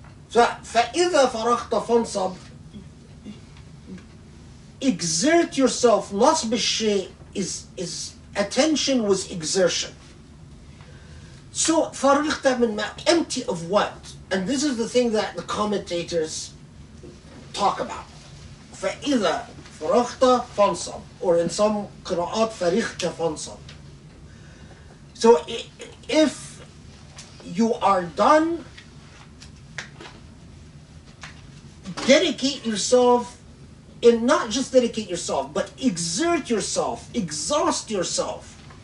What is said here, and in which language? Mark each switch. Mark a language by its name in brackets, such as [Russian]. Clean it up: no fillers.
[English] So [Arabic] فإذا فرغت فانصب, [English] exert yourself. [Arabic] نصب الشيء [English] is attention with exertion. So [Arabic] فرغت من ما, [English] empty of what? And this is the thing that the commentators talk about. [Arabic] فإذا فرغت فانصب, [English] or in some [Arabic] قراءات فرغت فانصب. [English] So if you are done, dedicate yourself, and not just dedicate yourself, but exert yourself, exhaust yourself.